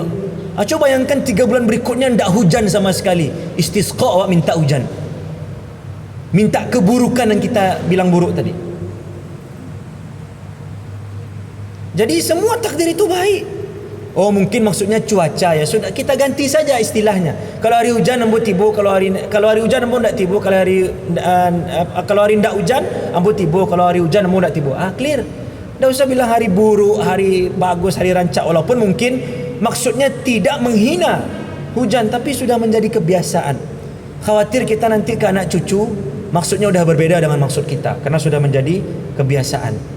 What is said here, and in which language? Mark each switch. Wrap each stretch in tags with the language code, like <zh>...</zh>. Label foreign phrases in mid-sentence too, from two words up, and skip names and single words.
<id>Coba bayangkan 3 bulan berikutnya tidak hujan sama sekali. Istisqa, awak minta hujan, minta keburukan yang kita bilang buruk tadi. Jadi semua takdir itu baik. Oh, mungkin maksudnya cuaca, ya sudah kita ganti saja istilahnya.</id> <min>Kalau hari hujan ambo tibo, kalau hari hujan ambo ndak tibo, kalau hari ndak hujan ambo tibo, kalau hari hujan ambo ndak tibo.</min> <id>Clear. Tidak usah bilang hari buruk, hari bagus, hari rancak. Walaupun mungkin maksudnya tidak menghina hujan, tapi sudah menjadi kebiasaan. Khawatir kita nanti ke anak cucu maksudnya sudah berbeda dengan maksud kita, karena sudah menjadi kebiasaan.</id>